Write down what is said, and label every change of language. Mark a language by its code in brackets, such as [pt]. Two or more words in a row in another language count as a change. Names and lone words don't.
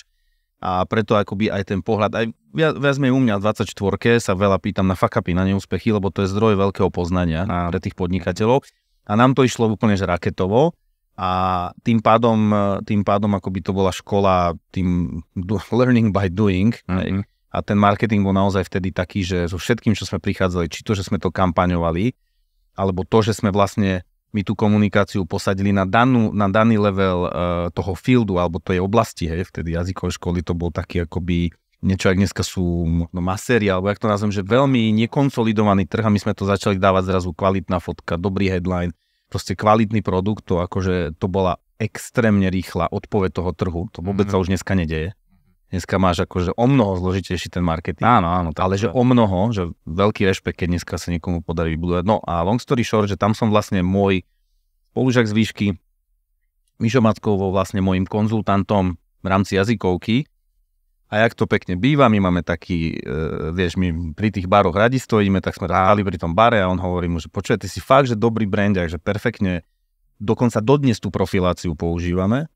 [sk] A preto akoby aj ten pohľad, aj viac menej u mňa v 24 sa veľa pýtam na fuck-upy, na neúspechy, lebo to je zdroj veľkého poznania pre tých podnikateľov. A nám to išlo úplne že raketovo a tým pádom akoby to bola škola tým [en] learning by doing. Mm-hmm. [sk] A ten marketing bol naozaj vtedy taký, že so všetkým, čo sme prichádzali, či to, že sme to kampaňovali, alebo to, že sme vlastne my tú komunikáciu posadili na daný level toho fieldu alebo tej oblasti, hej, vtedy jazykové školy to bol taký akoby niečo, ak dneska sú maséri, alebo jak to nazvem, že veľmi nekonsolidovaný trh a my sme to začali dávať zrazu kvalitná fotka, dobrý headline, proste kvalitný produkt, to akože to bola extrémne rýchla odpoveď toho trhu, to vôbec sa už dneska nedeje. Dneska máš akože o mnoho zložitejší ten marketing. Áno. Ale že o mnoho, že veľký rešpekt, keď dneska sa niekomu podarí vybudovať. [en] No a long story short, [sk] že tam som vlastne môj spolužiak z výšky, Mišo Mackov bol vlastne môjim konzultantom v rámci jazykovky. A jak to pekne býva, my máme taký, my pri tých baroch radi stojíme, tak sme ráli pri tom bare a on hovorí mu, že počuj, ty si fakt, že dobrý brand, že perfektne, dokonca dodnes tú profiláciu používame.